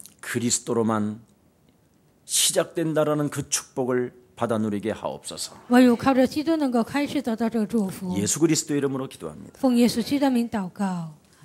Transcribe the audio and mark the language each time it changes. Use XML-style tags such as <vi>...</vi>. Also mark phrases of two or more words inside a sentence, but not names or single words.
<ko>그리스도로만 시작된다라는 그 축복을 받아 누리게 하옵소서.</ko> <zh>唯有靠着基督能够开始得到这个祝福。</zh> <ko>예수 그리스도 이름으로 기도합니다.</ko> <zh>奉耶稣基督的名祷告。</zh>